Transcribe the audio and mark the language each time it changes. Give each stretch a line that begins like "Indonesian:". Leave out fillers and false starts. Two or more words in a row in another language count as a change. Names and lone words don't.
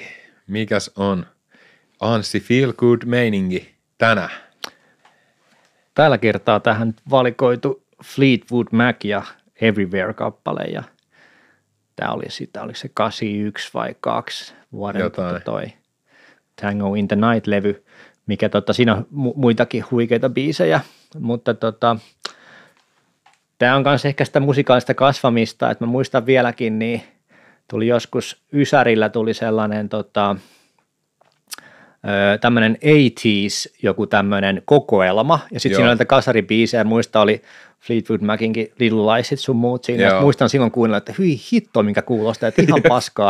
Finnish: Mikäs on Anssi
English: Feel Good
Finnish: meininki tänään? Tällä kertaa tähän valikoitu Fleetwood Mac ja Everywhere-kappale ja tämä oli sitä, oliko se 81 vai 2 vuoden toi Tango in the Night-levy, mikä siinä on muitakin huikeita biisejä, mutta tämä on myös ehkä sitä musikaalista kasvamista, että mä muistan vieläkin, niin tuli joskus Ysärillä tuli sellainen tämmöinen 80s joku tämmöinen kokoelma, ja sitten siinä oli näitä kasaribiisejä, muista oli Fleetwood Macinkin Little Lies sun muut siinä, muistan silloin kuunnella, että hyi hitto, minkä kuulostaa, että ihan paskaa,